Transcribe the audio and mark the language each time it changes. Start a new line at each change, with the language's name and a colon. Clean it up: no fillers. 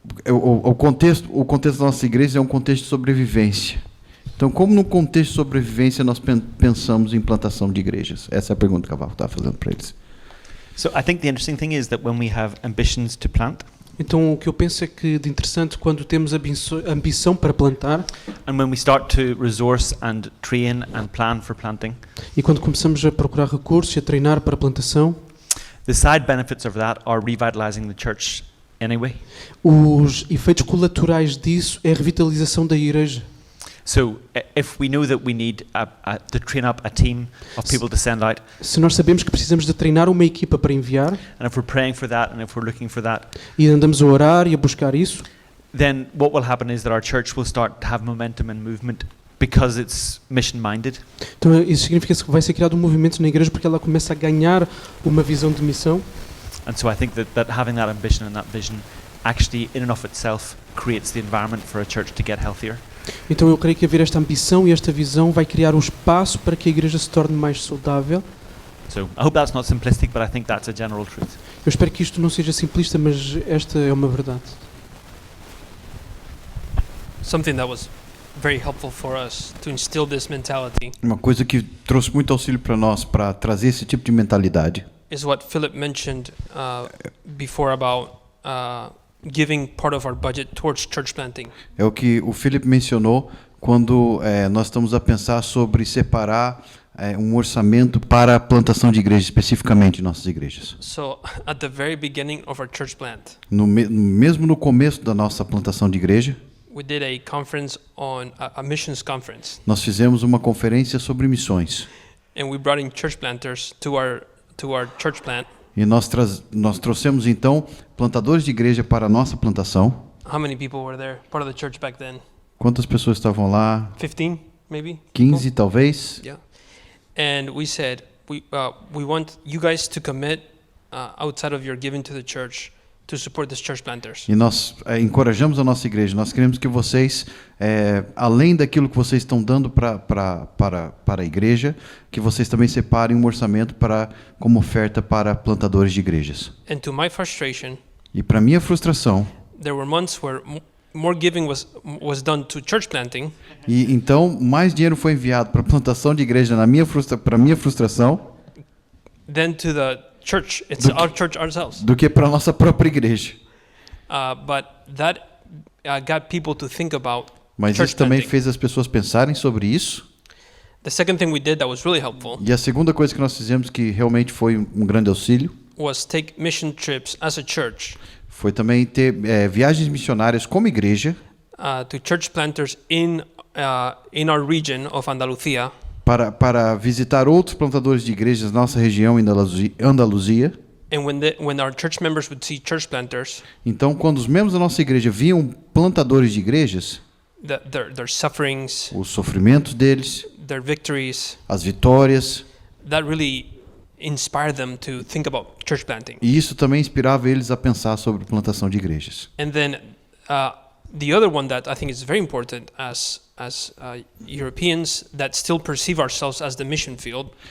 Portuguese: o contexto da nossa igreja é um contexto de sobrevivência. Então, como no contexto de sobrevivência nós pensamos em plantação de igrejas? Essa é a pergunta que a Val está fazendo para eles.
English: So I think the interesting thing is that when we have ambitions to plant,
Portuguese: Então, o que eu penso é que de interessante quando temos ambição para plantar
English: and when we start to resource and train and plan for planting,
Portuguese: e quando começamos a procurar recursos e a treinar para a plantação,
English: the side benefits of that are revitalizing the church anyway.
Portuguese: os efeitos colaterais disso é a revitalização da igreja.
English: So if we know that we need to train up a team of people to send out,
Portuguese: Se nós sabemos que precisamos de treinar uma equipa para enviar
English: and if we're praying for that, and if we're looking for that,
Portuguese: e andamos a orar e a buscar isso,
English: then what will happen is that our church will start to have momentum and movement because it's mission-minded.
Portuguese: então isso significa que vai ser criado um movimento na igreja porque ela começa a ganhar uma visão de missão.
English: And so I think that having that ambition and that vision actually in and of itself creates the environment for a church to get healthier.
Portuguese: Então eu creio que haver esta ambição e esta visão vai criar um espaço para que a igreja se torne mais saudável.
English: So I hope that's not simplistic, but I think that's a general truth.
Portuguese: Eu espero que isto não seja simplista, mas esta é uma verdade.
English: Something that was very helpful for us to instill this mentality
Portuguese: Uma coisa que trouxe muito auxílio para nós, para trazer esse tipo de mentalidade,
English: is what Philip mentioned before about giving part of our budget towards church planting.
Portuguese: é o que o Philip mencionou quando nós estamos a pensar sobre separar um orçamento para a plantação de igrejas, especificamente em nossas igrejas.
English: So at the very beginning of our church plant,
Portuguese: Mesmo no começo da nossa plantação de igreja,
English: we did a conference on a missions conference,
Portuguese: nós fizemos uma conferência sobre missões.
English: and we brought in church planters to our church plant.
Portuguese: E nós trouxemos então plantadores de igreja para a nossa plantação.
English: How many people were there? Part of the church back then?
Portuguese: Quantas pessoas estavam lá?
English: 15, maybe?
Portuguese: 15 talvez.
English: Yeah. And we said, we want you guys to commit outside of your giving to the church to support these church planters.
Portuguese: E nós encorajamos a nossa igreja. Nós queremos que vocês, além daquilo que vocês estão dando para a igreja, que vocês também separem um orçamento como oferta para plantadores de igrejas.
English: And to my frustration,
Portuguese: E para minha frustração,
English: there were months where more giving was done to church planting
Portuguese: e então mais dinheiro foi enviado para a plantação de igreja para minha frustração
English: than to the church. It's our church ourselves.
Portuguese: do que para a nossa própria igreja.
English: But that got people to think about
Portuguese: Mas
English: church
Portuguese: isso também
English: planting.
Portuguese: fez as pessoas pensarem sobre isso.
English: The second thing we did that was really helpful
Portuguese: E a segunda coisa que nós fizemos que realmente foi um grande auxílio
English: was take mission trips as a church
Portuguese: foi também ter viagens missionárias como igreja
English: to church planters in our region of Andalucía.
Portuguese: para visitar outros plantadores de igrejas na nossa região em Andaluzia.
English: And when our church members would see church planters,
Portuguese: Então, quando os membros da nossa igreja viam plantadores de igrejas,
English: their sufferings,
Portuguese: os sofrimentos deles,
English: their victories,
Portuguese: as vitórias,
English: that really inspired them to think about church planting.
Portuguese: e isso também inspirava eles a pensar sobre plantação de igrejas.
English: And then the other one that I think is very important as Europeans that still perceive ourselves as the mission field